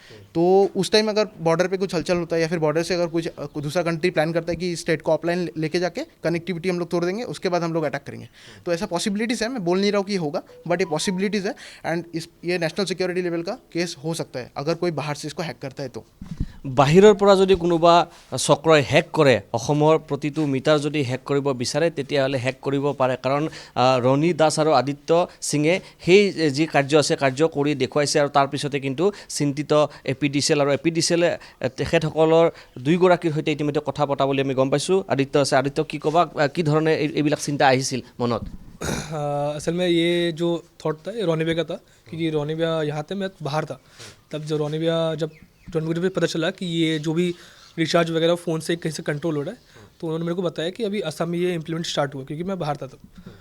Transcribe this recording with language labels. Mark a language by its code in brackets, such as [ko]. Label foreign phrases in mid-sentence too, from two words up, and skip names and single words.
[hi] तो उस टाइम अगर बॉर्डर पे कुछ हलचल होता है या फिर बॉर्डर से अगर कुछ दूसरा कंट्री प्लान करता है कि स्टेट को ऑफलाइन लेके जाके कनेक्टिविटी हम लोग तोड़ देंगे, उसके बाद हम लोग अटैक करेंगे, तो ऐसा पॉसिबिलिटीज़ है। मैं बोल नहीं रहा हूँ कि ये होगा, बट ये पॉसिबिलिटीज़ है एंड ये [en] national security level [hi] का केस हो सकता है अगर कोई बाहर से इसको हैक करता है तो। [as] বাহিৰৰ পৰা যদি কোনোবা চক্ৰই হেক কৰে, অসমৰ প্ৰতিটো মিটাৰ যদি হেক কৰিব বিচাৰে তেতিয়াহ'লে হেক কৰিব পাৰে। কাৰণ ৰণী দাস আৰু আদিত্য সিঙে সেই যি কাৰ্য আছে কাৰ্য কৰি দেখুৱাইছে আৰু তাৰপিছতে কিন্তু চিন্তিত APDCL আৰু APDCLে তেখেতসকলৰ দুইগৰাকীৰ সৈতে ইতিমধ্যে কথা পতা বুলি আমি গম পাইছোঁ। আদিত্য আছে, আদিত্য কি ক'বা, কি ধৰণে এইবিলাক চিন্তা আহিছিল মনত? [hi] असल में ये जो थॉट था ये रोनी भैया का था, क्योंकि रोनी भैया यहाँ थे, मैं बाहर था। तब जो रोनी भैया जब मुझे पता चला कि ये जो भी रिचार्ज वगैरह फ़ोन से कहीं से कंट्रोल हो रहा है, तो उन्होंने मेरे को बताया कि अभी असम में ये [en] implement start [hi] हुआ, क्योंकि मैं बाहर था तब।